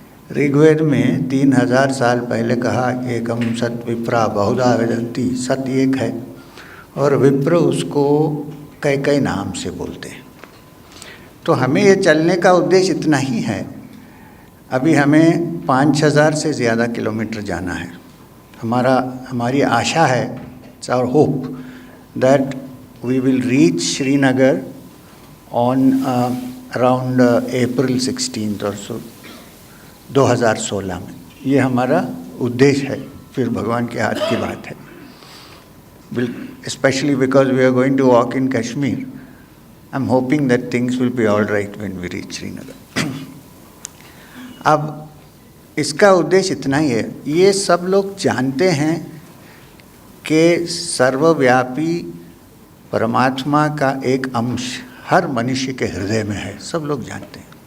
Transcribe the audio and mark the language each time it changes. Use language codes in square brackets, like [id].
[hi] ऋग्वेद में 3000 साल पहले कहा एकम सत विप्रा बहुधा वदन्ति, सत एक है और विप्र उसको कई नाम से बोलते हैं। तो हमें ये चलने का उद्देश्य इतना ही है। अभी हमें 5000 से ज़्यादा किलोमीटर जाना है। हमारी आशा है, [en] it's our hope that we will reach Srinagar on around April 16th or so [hi] 2016 में। ये हमारा उद्देश्य है, फिर भगवान के हाथ की बात है। [en] Especially because we are going to walk in Kashmir, I'm hoping that things will be all right when we reach Srinagar. [hi] अब इसका उद्देश्य इतना ही है। ये सब लोग जानते हैं कि सर्वव्यापी परमात्मा का एक अंश हर मनुष्य के हृदय में है, सब लोग जानते हैं।